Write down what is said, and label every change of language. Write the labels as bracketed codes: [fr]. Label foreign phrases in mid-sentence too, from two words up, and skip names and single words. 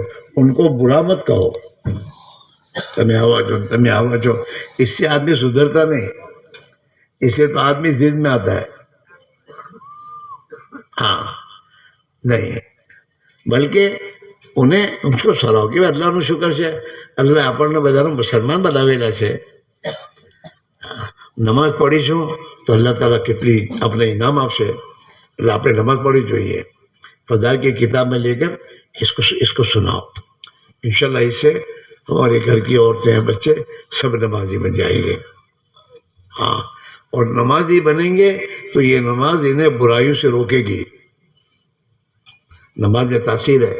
[ur] ان کو برا مت کہو، تمہیں ہوا جو اس سے آدمی سدھرتا نہیں، اس سے تو آدمی ضد میں آتا ہے. ہاں نہیں، بلکہ انہیں ان کو سراؤ کہ اللہ [gu] નું શુકર છે, [ur] اللہ [gu] આપણને બધાને મુસલમાન બનાવેલા છે. નમાઝ પઢીશું તો [ar] اللہ تعالیٰ [gu] કેટલી આપણે ઇનામ આપશે. એટલે આપણે નમાઝ પઢવી જોઈએ. [ur] فضائل کی کتاب میں لے کر اس کو سناؤ. انشاءاللہ اس سے ہمارے گھر کی عورتیں ہیں، بچے سب نمازی بن جائیں گے. ہاں، اور نمازی بنیں گے تو یہ نماز انہیں برائیوں سے روکے گی. نماز میں تاثیر ہے.